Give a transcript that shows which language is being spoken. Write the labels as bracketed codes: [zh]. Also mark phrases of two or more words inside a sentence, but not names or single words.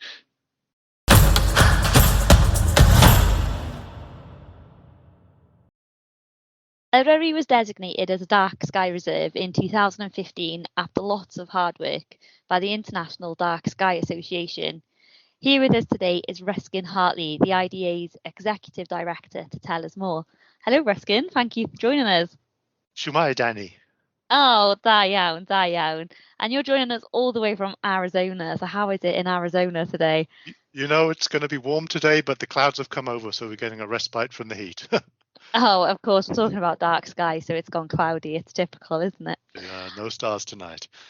[en] Eryri was designated as a dark sky reserve in 2015 after lots of hard work by the International Dark Sky Association. Here with us today is Ruskin Hartley, the IDA's Executive Director, to tell us more. Hello, Ruskin. Thank you for joining us. [cy] Shwmae, Dani. Oh, da iawn, da iawn. [en] And you're joining us all the way from Arizona. So how is it in Arizona today? It's going to be warm today, but the clouds have come over, so we're getting a respite from the heat. Oh, of course, we're talking about dark sky, so it's gone cloudy. It's typical, isn't it? Yeah, no stars tonight.